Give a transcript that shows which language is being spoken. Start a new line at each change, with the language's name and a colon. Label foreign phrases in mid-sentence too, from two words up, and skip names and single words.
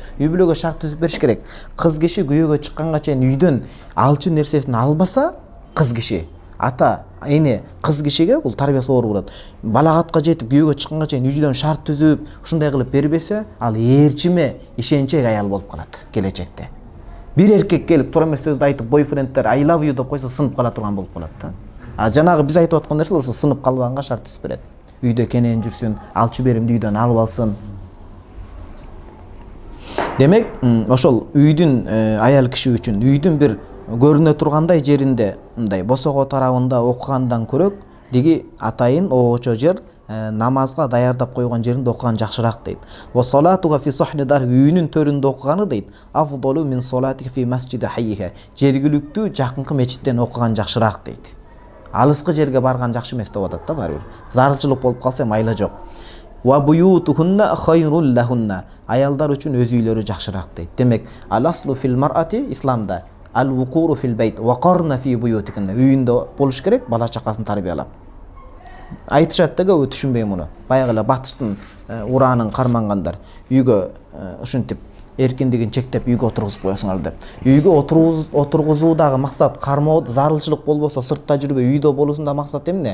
Kyrgyz: Үй бүлөгө шарт түзүп бериш керек. Кыз киши күйөөгө чыкканга чейин үйдөн алчу нерсесин албаса, кыз киши, ата, эне кыз кишиге бул тарбиясы оор болот. Балагатка жетип күйөөгө чыкканга чейин үйдөн шарт түзүп, ушундай кылып бербесе, ал ээрчиме, ишенчек аял болуп калат келечекте. Бир эркек келип туура эмес сөздү айтып, бойфренддер
English: I love you
Kyrgyz: деп койсо сынып кала турган болуп калат да. Жанагы биз айтып аткан нерселер ошо сынып калбаганга шарт түзүп берет. Үйдө кенен жүрсүн, алчу беримди үйдөн алып алсын. Демек, ошол үйдүн аял киши үчүн үйдүн бир көрүнө тургандай жеринде, мындай босого тарабында окугандан көрөк, диги атайын оочо жер намазга даярдап койгон жеринде окуган жакшыраак дейт.
Arabic: وصلاتها في صحن دار,
Kyrgyz: үйүнүн төрүндө окуганы дейт.
Arabic: أفضل من صلاتها في مسجد حيها,
Kyrgyz: жергиликтүү жакынкы мечиттен окуган жакшыраак дейт. Алыскы жерге барган жакшы эмес деп атат да баары бир. Зарылчылык болуп калса майла жок.
Arabic: وبيوتهن خير لهن,
Kyrgyz: аялдар үчүн өз үйлөрү жакшыраак дейт. Демек,
Arabic: الأصل في المرأة исламда الوقور في البيت وقرن في بيوتكن,
Kyrgyz: үйүндө болуш керек, бала чакасын тарбиялап. Айтышат да көбү түшүнбөй муну. Баягы эле батыштын ураанын кармангандар үйгө ушинтип эркиндигин чектеп үйгө отургузуп коесуңар деп. Үйгө отургузуудагы максат кармоо, зарылчылык болбосо сыртта жүрбөй үйдө болуусунда максат эмне?